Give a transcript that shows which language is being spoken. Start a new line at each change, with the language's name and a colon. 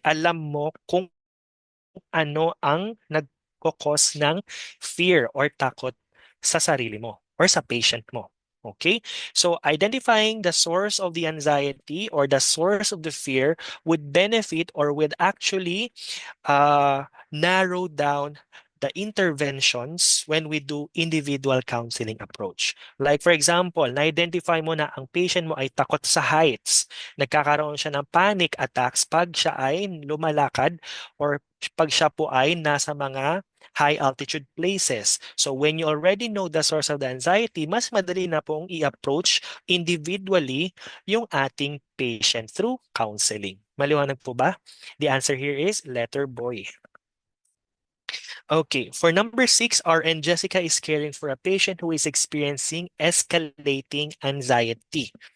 Filipino: Alam mo kung ano ang nagkokos ng fear or takot sa sarili mo or sa patient mo.
English: Okay? So identifying the source of the anxiety or the source of the fear would benefit or would actually narrow down the interventions when we do individual counseling approach.
Filipino: Like for example, na-identify mo na ang patient mo ay takot sa heights. Nagkakaroon siya ng panic attacks pag siya ay lumalakad or pag siya po ay nasa mga high altitude places.
English: So when you already know the source of the anxiety,
Filipino: mas madali na pong i-approach individually yung ating patient through counseling. Maliwanag po ba?
English: The answer here is letter boy. Okay, for number six, RN Jessica is caring for a patient who is experiencing escalating anxiety.